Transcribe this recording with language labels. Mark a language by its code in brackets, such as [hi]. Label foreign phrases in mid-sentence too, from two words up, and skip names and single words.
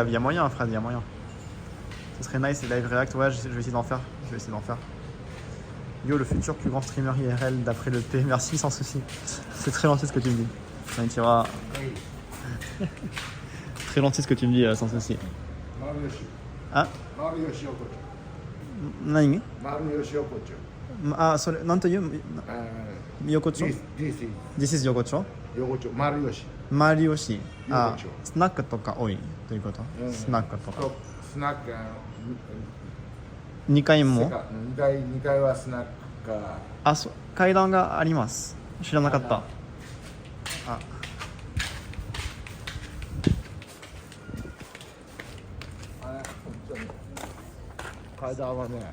[fr] Il y a moyen, Fred, il y a moyen. Ce serait nice, les [en] live react. [fr] Ouais, je vais essayer d'en faire. Yo, le futur plus grand streamer IRL d'après le P. Merci, sans souci. C'est très gentil ce que tu me dis. [ja] Konnichiwa. [fr] Très gentil ce que tu me dis, sans souci. [ja] Ah? Nani? Ah, sorry. 何と言う? Yokocho? [en] This is Yokocho? Mariyoshi. [ja] Ah, スナックとか多いということ？スナックとか。スナック 2階も？ 2階はスナックか。あ、階段があります。知らなかった。あ。階段はね、